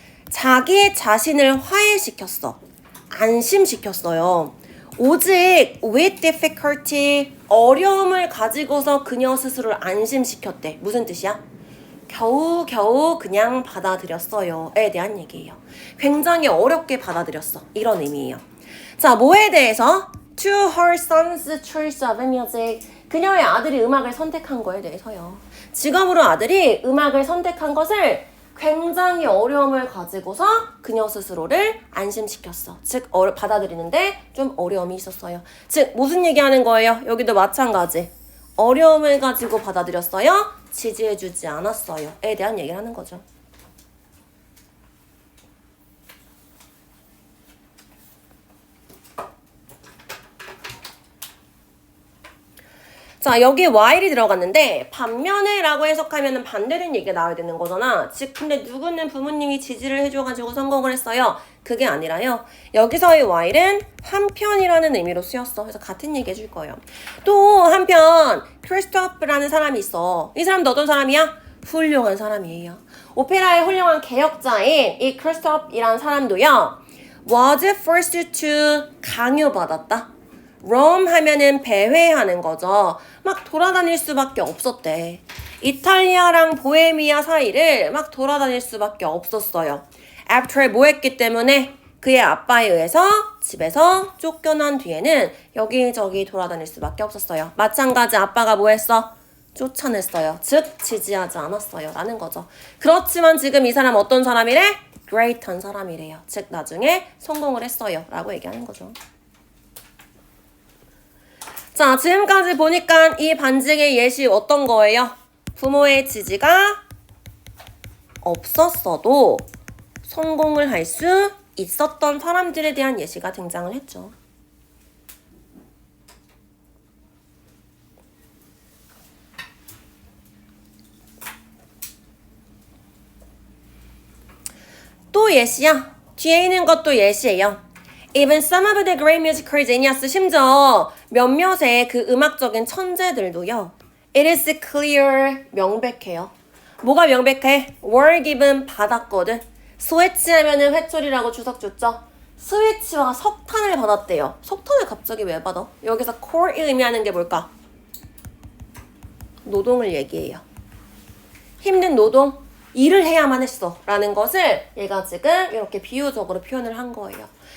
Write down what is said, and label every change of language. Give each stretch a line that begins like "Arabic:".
Korean: 자기 자신을 화해시켰어. 안심시켰어요. 오직
English: with difficulty
Korean: 어려움을 가지고서 그녀 스스로를 안심시켰대. 무슨 뜻이야? 겨우겨우 그냥 받아들였어요. 에 대한 얘기예요. 굉장히 어렵게 받아들였어. 이런 의미예요. 자, 뭐에 대해서?
English: To her son's choice of music.
Korean: 그녀의 아들이 음악을 선택한 거에 대해서요. 직업으로 아들이 음악을 선택한 것을 굉장히 어려움을 가지고서 그녀 스스로를 안심시켰어. 즉, 받아들이는데 좀 어려움이 있었어요. 즉, 무슨 얘기하는 거예요? 여기도 마찬가지. 어려움을 가지고 받아들였어요. 지지해주지 않았어요. 에 대한 얘기를 하는 거죠. 자, 여기 while이 들어갔는데 반면에 라고 해석하면 반대된 얘기가 나와야 되는 거잖아. 즉, 근데 누구는 부모님이 지지를 해줘가지고 성공을 했어요. 그게 아니라요. 여기서의 while은 한편이라는 의미로 쓰였어. 그래서 같은 얘기 해줄 거예요. 또 한편 크리스토프라는 사람이 있어. 이 사람도 어떤 사람이야? 훌륭한 사람이에요. 오페라의 훌륭한 개혁자인 이 크리스토프이라는 사람도요.
English: was forced to
Korean: 강요받았다. Rome 하면은 배회하는 거죠. 막 돌아다닐 수밖에 없었대. 이탈리아랑 보헤미아 사이를 막 돌아다닐 수밖에 없었어요. After 뭐 했기 때문에 그의 아빠에 의해서 집에서 쫓겨난 뒤에는 여기저기 돌아다닐 수밖에 없었어요. 마찬가지 아빠가 뭐 했어? 쫓아냈어요. 즉 지지하지 않았어요. 라는 거죠. 그렇지만 지금 이 사람 어떤 사람이래? great한 사람이래요. 즉 나중에 성공을 했어요. 라고 얘기하는 거죠. 자, 지금까지 보니까 이 반증의 예시 어떤 거예요? 부모의 지지가 없었어도 성공을 할 수 있었던 사람들에 대한 예시가 등장을 했죠. 또 예시야. 뒤에 있는 것도 예시예요.
English: Even some of the great musical genius,
Korean: 심지어 몇몇의 그 음악적인 천재들도요.
English: It is clear,
Korean: 명백해요. 뭐가 명백해?
English: were given,
Korean: 받았거든. 스위치 하면은 회초리라고 주석 줬죠. 스위치와 석탄을 받았대요. 석탄을 갑자기 왜 받아? 여기서 core이 의미하는 게 뭘까? 노동을 얘기해요. 힘든 노동, 일을 해야만 했어 라는 것을 얘가 지금 이렇게 비유적으로 표현을 한 거예요.